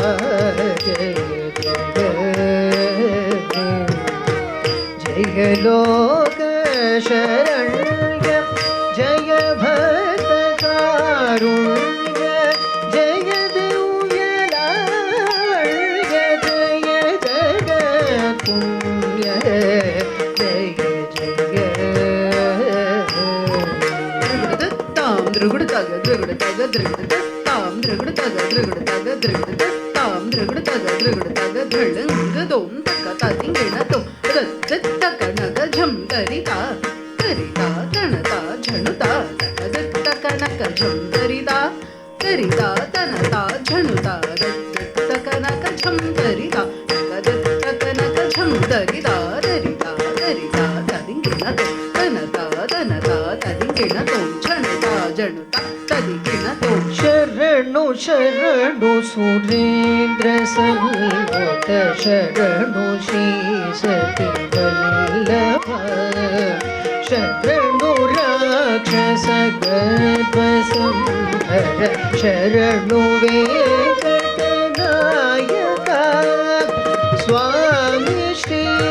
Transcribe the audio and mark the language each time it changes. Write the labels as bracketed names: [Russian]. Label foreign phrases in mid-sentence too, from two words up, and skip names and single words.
[Sanskrit] जय लोक शरण्य जय भक्त कारुण्य जय दिव्य लावण्य जय जगत पुण्य Drugudataga, Drugudataga, Drugudatatam, Drugudataga, Drugudataga, Drugudatatam, Drugudataga, Drugudataga, Drulungadum, Takatatinginatum, Rattakanaka, Jam, Darita, Darita, Tanata, Januta, Takatakanaka, Jam, Darita, Darita, Tanata, Januta, Rattakanaka, Jam, Darita, Takatakanaka, Jam, Darita, Darita, Darita, Tatinginatum, Tanata, Tanata, Tatinginatum, Januta, Januta, Tatinginatum. [Kannada] शरणु ಶರಣು ಸುರೇಂದ್ರ ಸಲ್ಲೋತ ಶರಣು ಶ್ರೀ ಸತಿ ವಲ್ಲಭ ಶರಣು ರಾಕ್ಷಸ ಗರ್ಭ ಸಂಹರ ಶರಣು ವೆಂಕಟನಾಯಕ ಸ್ವಾಮಿ ಶ್ರೀ